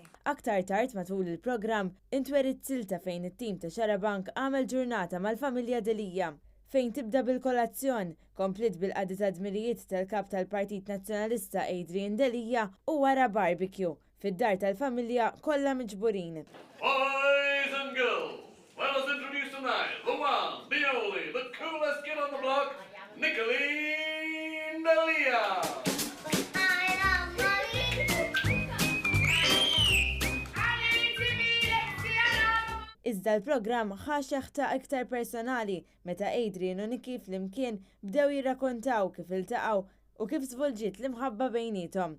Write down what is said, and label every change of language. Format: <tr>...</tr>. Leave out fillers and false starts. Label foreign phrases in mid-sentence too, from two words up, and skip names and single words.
<mt>Aktar tard matul il-programm intwerit silta fejn it-tim ta' Xarabank għamel ġurnata mal-familja Delija fejn tibda bil-kolazzjon, komplit bil-qadi ta' dmirijiet tal-kap tal-Partit Nazzjonalista Adrian Delija u wara barbecue fid-dar tal-familja kollha miġburin.</mt> <en>Boys and girls, let us introduce tonight the one, the only, the coolest kid on the block, Nicolene Delija.</en> <mt>Iżda l-programm ħaxeħ ta' iktar personali meta Adrian u Niki flimkien bdew jirrakkontaw kif iltaqgħu u kif żvolġiet l-imħabba bejniethom.</mt>